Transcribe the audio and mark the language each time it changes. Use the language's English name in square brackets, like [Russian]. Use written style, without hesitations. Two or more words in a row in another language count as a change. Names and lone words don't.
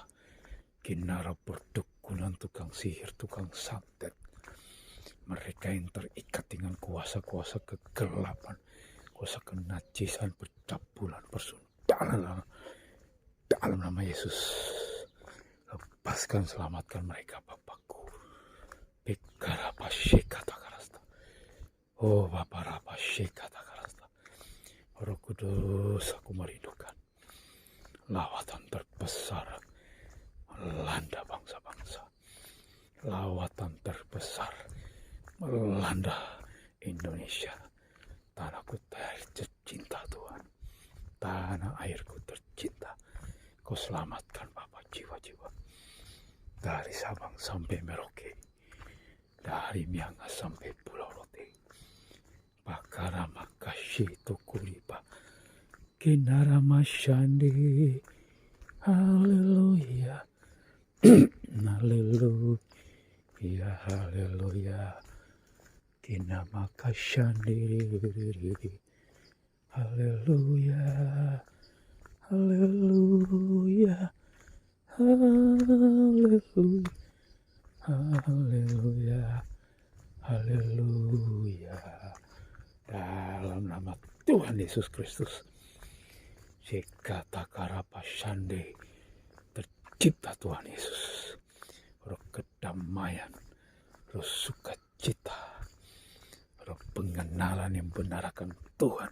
[Indonesian] Kinara perdukunan tukang sihir, tukang santet. Mereka yang terikat dengan kuasa-kuasa kegelapan. Kuasa kenajisan, percabulan, persundanan. Dalam nama Yesus. Lepaskan, selamatkan mereka Bapakku. Bikarapashekata karasta. Oh Bapa rapashekata karasta. Roh Kudus, aku merindukan lawatan terbesar melanda bangsa-bangsa. Lawatan terbesar melanda Indonesia. Tanahku tercinta Tuhan. Tanah airku tercinta. Kau selamatkan Bapa jiwa-jiwa. Dari Sabang sampai Merauke. Dari Miangas sampai Pulau Rote. Bakara makasih tukuripa. Kinara masyandi. Haleluya. Haleluya. Haleluya. Kinama kashandiri. Haleluya. Haleluya. Haleluya. Haleluya. Haleluya. Dalam nama Tuhan Yesus Kristus. Sekata karapashande. Tercipta Tuhan Yesus. Roh kedamaian. Roh sukacita. Roh pengenalan yang benar akan Tuhan.